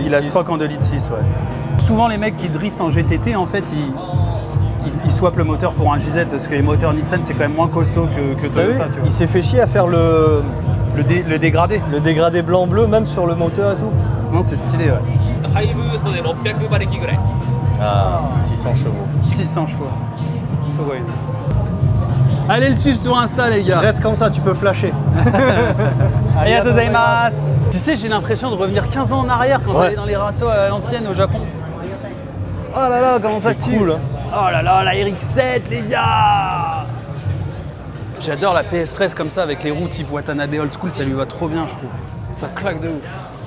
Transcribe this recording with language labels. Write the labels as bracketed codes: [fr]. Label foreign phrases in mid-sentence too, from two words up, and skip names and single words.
[fr] Il a stroke en 2,6 litres, ouais. Souvent, les mecs qui driftent en GTT, en fait, ils swappent le moteur pour un JZ parce que les moteurs Nissan, c'est quand même moins costaud que Toyota. Tu vois. Il s'est fait chier à faire le dégradé. Le dégradé blanc-bleu, même sur le moteur et tout. Non, c'est stylé, ouais. [ja] ハイブーストで600馬力ぐらい [fr] Ah, 600 chevaux. 600 chevaux. Sugoi. Allez le suivre sur Insta, les gars. Reste comme ça, tu peux flasher. [ja] ありがとうございます. [fr] Tu sais, j'ai l'impression de revenir 15 ans en arrière quand j'allais dans les rassos à l'ancienne au Japon. Oh là là, comment ça tue. C'est cool, hein. Oh là là, la RX-7, les gars. J'adore la PS13 comme ça, avec les roues type Watanabe [en] Old School, [fr] ça lui va trop bien, je trouve. Ça claque de ouf.